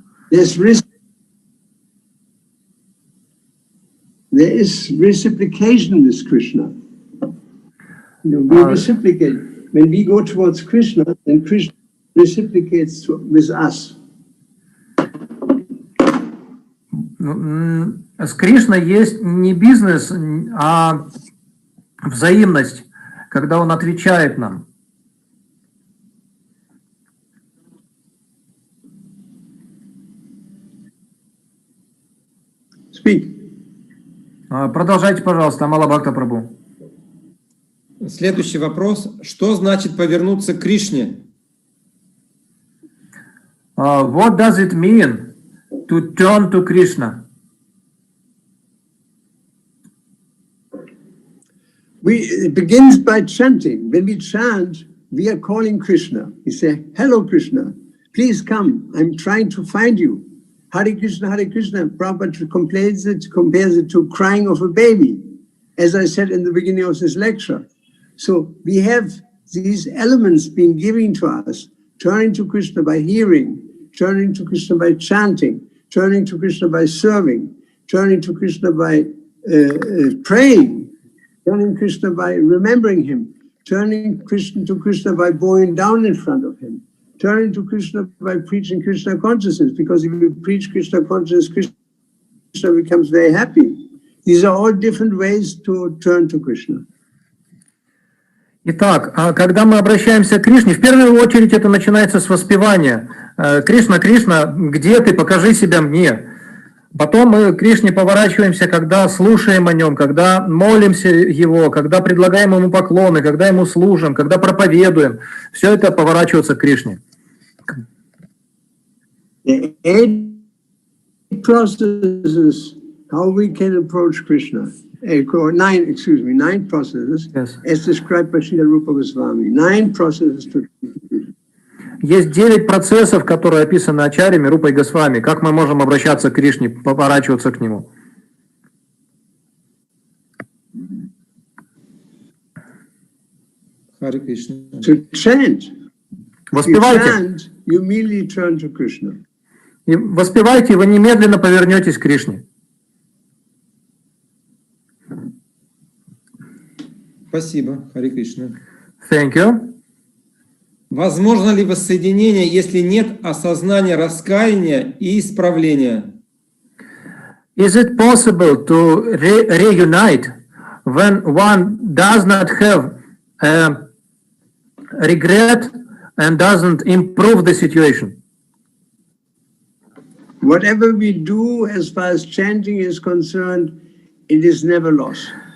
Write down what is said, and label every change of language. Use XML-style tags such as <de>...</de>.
<en>There's there is reciprocation with Krishna. You know, we reciprocate. When we go towards Krishna, then Krishna reciprocates with us.</en> <ru>С Кришной есть не бизнес, а взаимность, когда он отвечает нам.</ru> <en>Speak.</en> <ru>Продолжайте, пожалуйста, Амала Бхакта Прабху. Следующий вопрос. Что значит повернуться к Кришне?</ru> <en>What does it mean to turn to Krishna? It begins by chanting. When we chant, we are calling Krishna. We say, hello Krishna, please come, I'm trying to find you. Hare Krishna, Hare Krishna. Prabhupada compares it to crying of a baby, as I said in the beginning of this lecture. So we have these elements being given to us, turning to Krishna by hearing, turning to Krishna by chanting, turning to Krishna by serving, turning to Krishna by praying, turning to Krishna by remembering him, turning to Krishna by bowing down in front of him, turning to Krishna by preaching Krishna consciousness, because if you preach Krishna consciousness, Krishna becomes very happy. These are all different ways to turn to Krishna.</en> <ru>Итак, когда мы обращаемся к Кришне, в первую очередь это начинается с воспевания. Кришна, Кришна, где ты? Покажи себя мне. Потом мы к Кришне поворачиваемся, когда слушаем о нем, когда молимся его, когда предлагаем ему поклоны, когда ему служим, когда проповедуем. Все это поворачивается к Кришне.</ru> <en>Eight processes how we can approach Krishna. Nine processes, yes. As described by Srila Rupa Goswami. 9 processes to...</en> <ru>Есть 9 процессов, которые описаны ачарьями Рупой Госвами. Как мы можем обращаться к Кришне, поворачиваться к нему? Харе Кришна.</ru> <en>To chant.</en> <ru>Воспевайте.</ru> <en>Chant, you immediately turn to Krishna.</en> <ru>И воспевайте, и вы немедленно повернетесь к Кришне. Спасибо, Харе Кришна.</ru> <en>Thank you.</en> <ru>Возможно ли воссоединение, если нет осознания раскаяния и исправления?</ru> <en>Is it possible to reunite when one does not have regret and doesn't improve the situation. Whatever we do as far as chanting is concerned, it is never lost.</en>